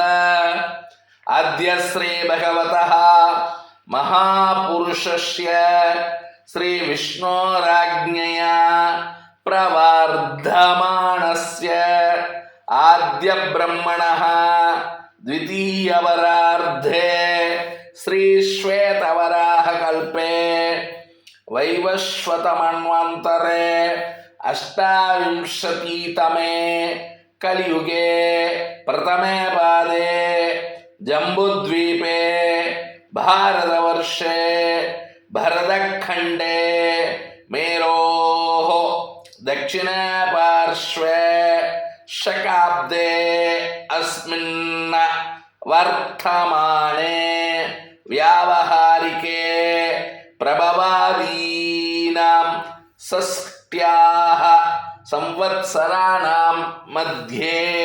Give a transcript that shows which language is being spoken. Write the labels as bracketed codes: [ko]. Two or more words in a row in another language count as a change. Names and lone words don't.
[sa] अद्य श्री भगवतः महापुरुषस्य श्री विष्णोराज्ञया प्रवर्तमानस्य आद्य ब्रह्मणः द्वितीयपरार्धे श्री श्वेतवराह कल्पे वैवस्वतमन्वन्तरे अष्टाविंशतितमे कलियुगे प्रथमे पादे जम्बूद्वीपे भारतवर्षे भरतखंडे मेरोः दक्षिणे पार्श्वे शकाब्दे अस्मिन् वर्तमाने व्यावहारिके प्रभवादीनां षष्ट्याः संवत्सराणां मध्ये